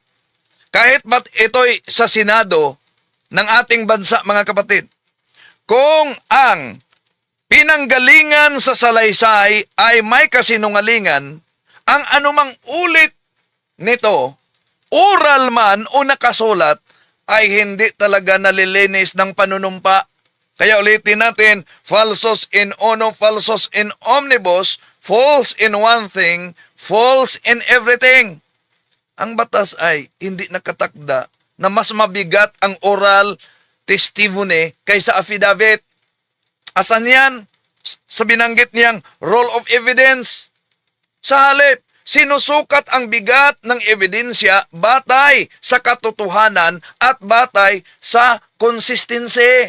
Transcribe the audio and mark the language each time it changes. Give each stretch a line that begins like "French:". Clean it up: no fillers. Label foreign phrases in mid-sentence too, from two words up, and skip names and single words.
Filipino: Kahit ba't ito'y sa Senado ng ating bansa, mga kapatid, kung ang pinanggalingan sa salaysay ay may kasinungalingan, ang anumang ulit nito, oral man o nakasulat, ay hindi talaga nalilinis ng panunumpa. Kaya ulitin natin,
Latin: falsus in uno, falsus in omnibus,
English: false in one thing, false in everything.
Filipino: Ang batas ay hindi nakatakda na mas mabigat ang
English: oral testimony
Filipino: kaysa affidavit. Asan yan? Sa binanggit niyang
English: role of evidence.
Filipino: Sa halip, sinusukat ang bigat ng ebidensya batay sa katotohanan at batay sa consistency.